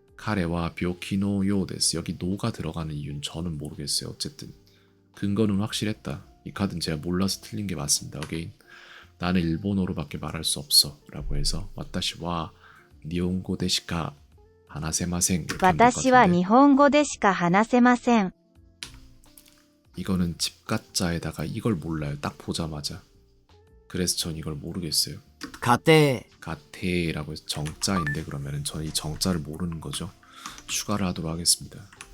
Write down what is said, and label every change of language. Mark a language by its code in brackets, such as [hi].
[ja] 카레와 묘키노 요데스 [ko] 여기 노가 들어가는 이유는 저는 모르겠어요. 어쨌든 근거는 확실했다. 이 카드는 제가 몰라서 틀린 게 맞습니다. 어게인 나는 일본어로밖에 말할 수 없어 라고 해서 [ja] 와타시와 니온고 데시카 하나세마생 [ko] 이렇게 하면 될 것 [ja] 私は [ko] 같은데 [ja] 日本語でしか話せません [ko] 이거는 집가짜에다가 이걸 몰라요. 딱 보자마자. 그래서 전 이걸 모르겠어요. [ja] 家庭。 [ko] 가테라고 해서 정자인데 그러면은 저는 이 정자를 모르는 거죠. 추가를 하도록 하겠습니다.